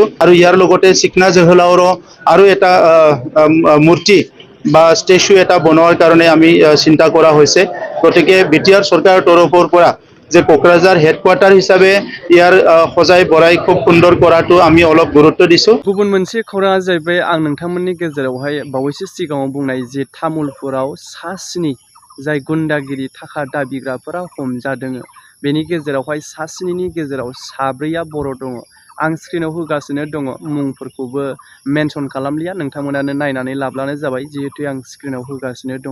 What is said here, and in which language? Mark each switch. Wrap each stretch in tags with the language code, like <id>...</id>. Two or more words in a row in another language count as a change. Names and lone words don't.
<as>আৰু ইয়াৰ লগতে চিকনা জহলাওৰো আৰু এটা মূৰ্তি বা ষ্টেচু এটা বনোৱাৰ কাৰণে আমি চিন্তা কৰা হৈছে। গতিকে বিটিআৰ চৰকাৰৰ তৰফৰ পৰা যে কোকৰাঝাৰ হেডকোৱাৰ্টাৰ হিসাবে ইয়াৰ সজাই বৰাই খুব সুন্দৰ কৰাটো আমি অলপ গুৰুত্ব দিছোঁ।</as> <brx>गुबुन मोनसे खौराङा जाहैबाय आं नोंथांमोननि गेजेरावहाय बावैसो सिगाङाव बुंनाय जे तामुलपुराव सा 7 जाय गुन्डागिरि थाखा दाबिग्राफोरा हमजादों, बेनि गेजेरावहाय सा 7नि गेजेराव 4आ बर' दङ। आं स्क्रिनाव होगासिनो दङ, मुंफोरखौबो मेनसन खालामलिया, नोंथांमोनानो नायनानै लाब्लानो जाबाय, जिहेतु आं स्क्रिनाव होगासिनो दङ।</brx>